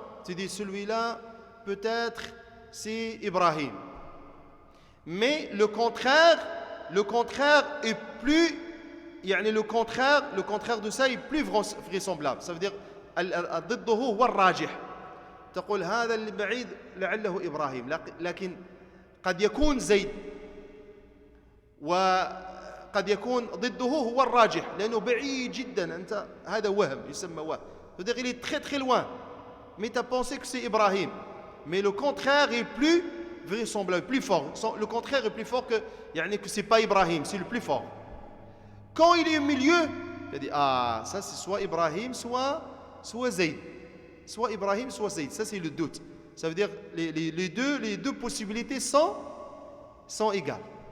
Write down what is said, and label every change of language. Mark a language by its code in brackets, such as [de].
[fr] Tu dis celui-là, peut-être, c'est Ibrahim. Mais le contraire est plus, le contraire de ça est plus vraisemblable. Ça veut dire, [ar] ضده هو الراجح. تقول هذا اللي بعيد لعله إبراهيم لكن قد يكون زيد وقد يكون ضده هو الراجح لأنه بعيد جدا أنت هذا وهم يسمى وهم [fr] c'est-à-dire il est très très loin mais tu as pensé que c'est Ibrahim mais le contraire est plus vraisemblable, plus fort. Le contraire est plus fort que c'est pas Ibrahim, c'est le plus fort. Quand il est au milieu, il dit ça c'est soit Ibrahim soit Zayd. Soit Ibrahim, soit Zayd. Ça, c'est le doute. Ça veut dire les deux possibilités sont égales.